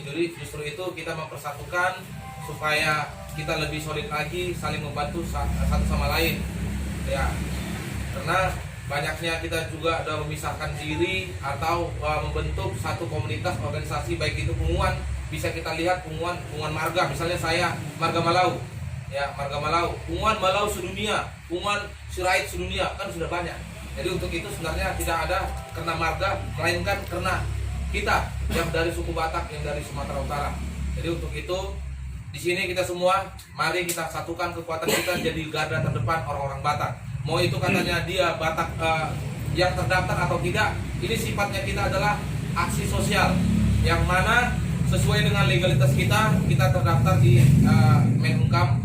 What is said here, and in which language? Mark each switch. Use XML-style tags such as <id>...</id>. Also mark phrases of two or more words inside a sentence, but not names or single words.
<id>Jadi justru itu kita mempersatukan supaya kita lebih solid lagi, saling membantu satu sama lain. Ya, karena banyaknya kita juga ada memisahkan diri atau membentuk satu komunitas organisasi, baik itu punguan, bisa kita lihat punguan marga, misalnya saya marga Malau. Ya, marga Malau, punguan Malau sedunia, punguan Sirait sedunia, kan sudah banyak. Jadi untuk itu sebenarnya tidak ada karena marga, melainkan karena kita yang dari suku Batak, yang dari Sumatera Utara. Jadi untuk itu di sini kita semua mari kita satukan kekuatan kita jadi garda terdepan orang-orang Batak. Mau itu katanya dia Batak yang terdaftar atau tidak, ini sifatnya kita adalah aksi sosial yang mana sesuai dengan legalitas kita terdaftar di Menkumham.</id>